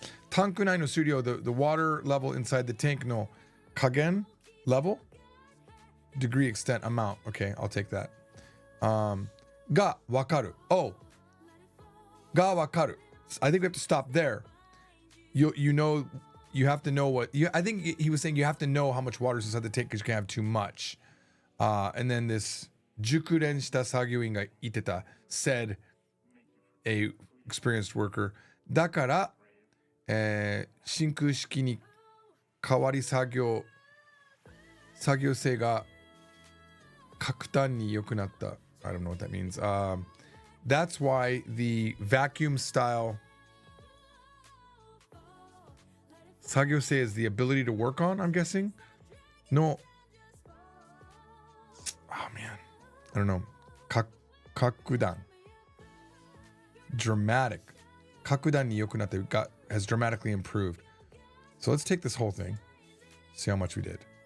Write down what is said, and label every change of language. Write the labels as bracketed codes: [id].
[ja] タンク内の水量 [en] the water level inside the tank [ja] の加減 [en] level degree, extent, amount. Okay, I'll take that. [ja] がわかる がわかる [en] I think we have to stop there. You know, you have to know what I think he was saying you have to know how much water is inside the tank because you can't have too much. And then this [ja] 熟練した作業員が言ってた [en] said a experienced worker [ja] だから、真空式に変わり作業性が格段に良くなった [en] I don't know what that means. That's why the vacuum style 作業性 is the ability to work on, I'm guessing. No. Oh man. I don't know. 格段 dramatic [ja] 格段に良くなって [en] has dramatically improved. So let's take this whole thing. See how much we did.